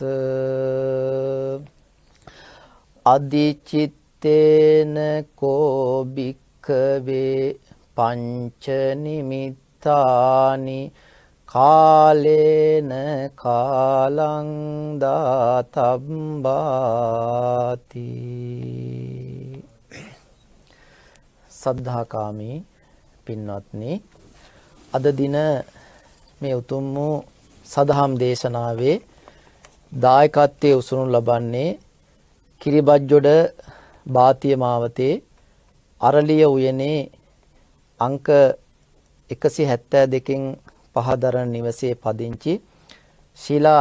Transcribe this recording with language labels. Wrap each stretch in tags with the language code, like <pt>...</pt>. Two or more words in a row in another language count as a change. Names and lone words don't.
<pi>අදිචිත්තේන කෝ භික්ඛවේ පංච නිමිත්තානි කාලේන කාලං දාතබ්බාති.</pi> <si>සද්ධාකාමී පින්වත්නි, අද දින මේ උතුම් වූ සදහම් දේශනාවේ දායකත්වයේ උසුණු ලබන්නේ කිරිබත්ජොඩ බාතිය මාවතේ අරලිය උයනේ අංක 172කින් පහදරන නිවසේ පදිංචි ශීලා</si>